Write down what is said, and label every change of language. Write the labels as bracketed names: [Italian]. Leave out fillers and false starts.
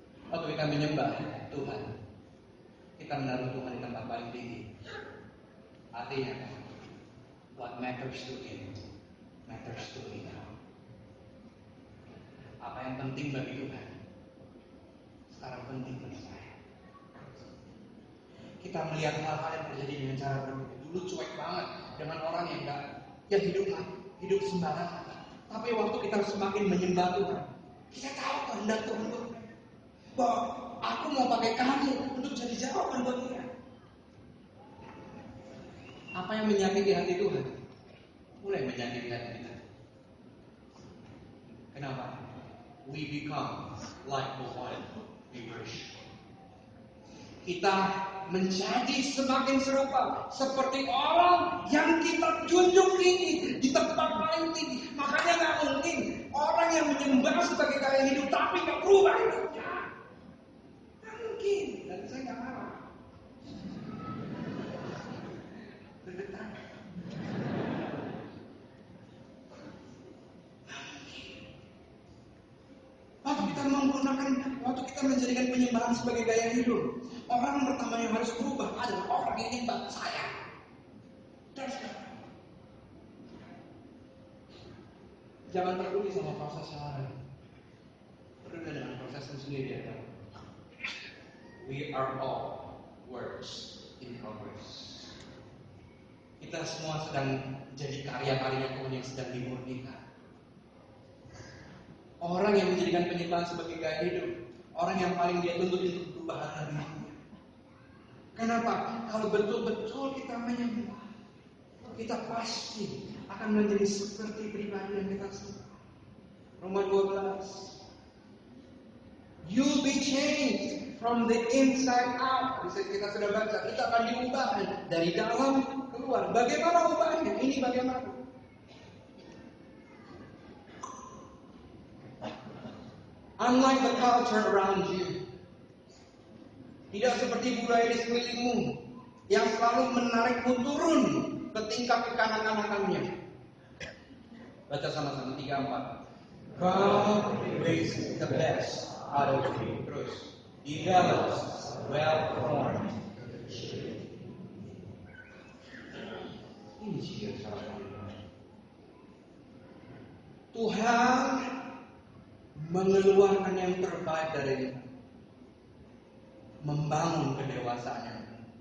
[Indonesian] Waktu kita menyembah Tuhan, kita menaruh Tuhan di tempat paling tinggi. Artinya, [English] what matters to Him matters to me now. [Indonesian] Apa yang penting bagi Tuhan sekarang penting bagi saya. Kita melihat hal-hal yang terjadi dengan cara berbeda. Dulu cuek banget dengan orang yang hidup sembarangan. Tapi waktu kita semakin menyembah Tuhan, kita tahu kehendak Tuhan bahwa aku mau pakai kamu untuk jadi jawaban buat dia. Apa yang menyakiti hati Tuhan mulai menyakiti hati kita. Kenapa? [English] We become like the one we worship. [Indonesian] Kita menjadi semakin serupa seperti orang yang kita junjung tinggi di tempat paling tinggi. Makanya nggak mungkin orang yang menyembah sebagai gaya hidup tapi nggak berubah hidupnya. Nggak mungkin. Dan saya nggak marah. Bergetar. Waktu kita menjadikan penyembahan sebagai gaya hidup, orang pertama yang harus berubah adalah orang yang nyembah saya. Jangan peduli sama proses yang lain, peduli dengan proses sendiri. [English] We are all works in progress. [Indonesian] Kita semua sedang jadi karya-karya Tuhan yang sedang dimurnikan. Orang yang menjadikan penyembahan sebagai gaya hidup, orang yang paling dia tuntut untuk berubah adalah dirinya. Kenapa? Kalau betul-betul kita menyembah, kita pasti akan menjadi seperti pribadi yang kita suka. Roma 12. [English] You'll be changed from the inside out. [Indonesian] Bisa kita sudah baca, kita akan diubahkan dari dalam keluar. Bagaimana ubahnya? Ini bagaimana? [English] Unlike the culture around you, [Indonesian] tidak seperti budaya di sekelilingmu yang selalu menarikmu turun ke tingkat kekanak-kanakannya. Baca sama-sama 3-4. [English] God brings the best out of you. [Indonesian] Terus, [English] develops well-formed. [Indonesian] Ini ciri seorang yang Tuhan mengeluarkan yang terbaik dari membangun kedewasaannya.